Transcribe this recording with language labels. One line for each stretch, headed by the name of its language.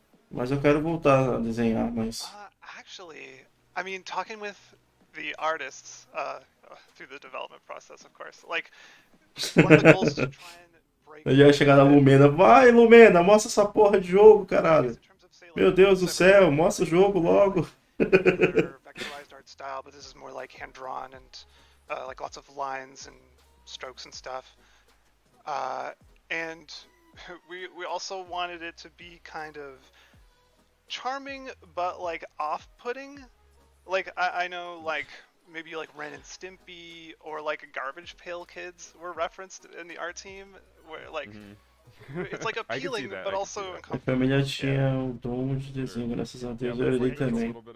Portuguese: Mas eu quero voltar a desenhar, mas...
English: Actually, I mean, talking with the artists through the development process, of course, like, one of the goals is to try and break...
Portuguese: Eu já ia chegar na Lumena. Vai, Lumena, mostra essa porra de jogo, caralho. Meu Deus do céu, mostra o jogo logo.
English: Vectorized art style, but this is more like hand-drawn and like lots of lines and strokes and stuff. And we also wanted it to be kind of charming, but like off-putting. Like I know, like maybe like Ren and Stimpy or like Garbage Pail Kids were referenced in the art team, where like it's like I can see appealing that, but I can see also that.
Portuguese: Minha família tinha o dom de desenho, graças a Deus. Eu herdei também.